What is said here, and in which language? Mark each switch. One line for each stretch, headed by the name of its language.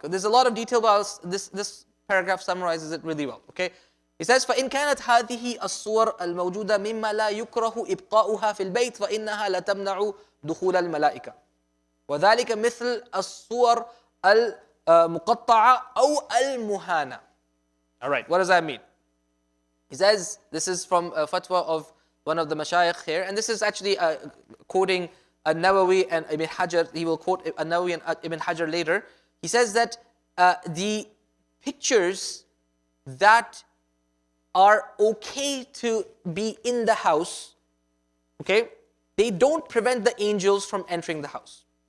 English: There's a lot of detail about this paragraph summarizes it really well. Okay, it says,
Arabic: فإن كانت هذه الصور الموجودة مما لا يكره إبقاؤها في البيت فإنها لا تمنع دخول الملائكة وذلك مثل الصور المقطعة أو المهانة.
English: All right, what does that mean? He says, this is from a fatwa of one of the mashayikh here, and this is actually quoting An-Nawawi and Ibn Hajar. He will quote An-Nawawi and Ibn Hajar later. He says that the pictures that are okay to be in the house, okay, they don't prevent the angels from entering the house.